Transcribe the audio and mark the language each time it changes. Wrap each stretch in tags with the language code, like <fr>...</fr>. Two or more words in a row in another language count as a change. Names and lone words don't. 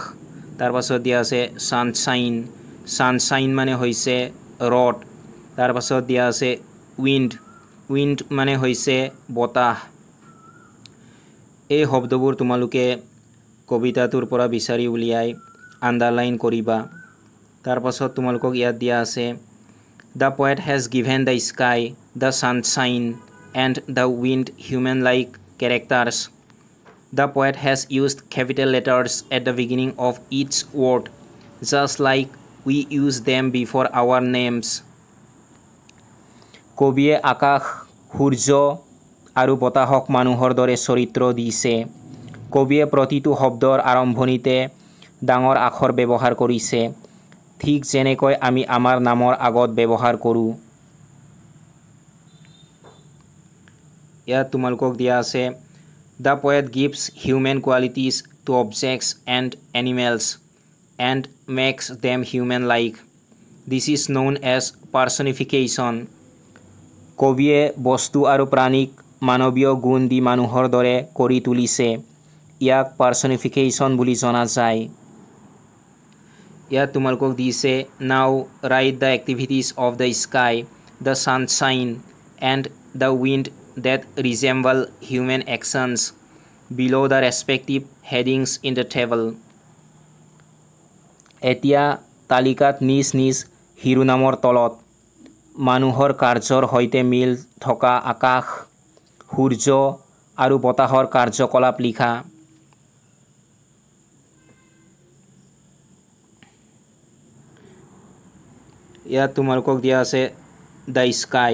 <as>তাৰপাছত দিয়া আছে ছানশ্বাইন। ছানশ্বাইন মানে হৈছে ৰদ। তাৰপাছত দিয়া আছে উইণ্ড। উইণ্ড মানে হৈছে বতাহ। এই শব্দবোৰ তোমালোকে কবিতাটোৰ পৰা বিচাৰি উলিয়াই আণ্ডাৰলাইন কৰিবা। তাৰপাছত তোমালোকক ইয়াত দিয়া আছে</as> <en>the poet has given the sky the sunshine and the wind human like characters. The poet has used capital letters at the beginning of each word, just like we use them before our names.</en> <as>কবিয়ে আকাশ, সূৰ্য আৰু বতাহক মানুহৰ দৰে চৰিত্ৰ দিছে। কবিয়ে প্ৰতিটো শব্দৰ আৰম্ভণিতে ডাঙৰ আখৰ ব্যৱহাৰ কৰিছে, ঠিক যেনেকৈ আমি আমাৰ নামৰ আগত ব্যৱহাৰ কৰোঁ। ইয়াত তোমালোকক দিয়া আছে</as> <en>The poet gives human qualities to objects and animals and makes them human-like. This is known as personification.</en> <as>কবিয়ে বস্তু আৰু প্ৰাণীক মানৱীয় গুণ দি মানুহৰ দৰে কৰি তুলিছে। ইয়াক পাৰ্চনিফিকেশ্যন বুলি জনা যায়। ইয়াত তোমালোকক দিছে</as> <en>Now write the activities of the sky, the sunshine, and the wind that resemble human actions below the respective headings in the table.</en> <as>এতিয়া তালিকাত নিজ নিজ শিৰোনামৰ তলত মানুহৰ কাৰ্যৰ সৈতে মিল থকা আকাশ, সূৰ্য আৰু বতাহৰ কাৰ্যকলাপ লিখা। ইয়াত তোমালোকক দিয়া আছে</as> <en>the sky.</en>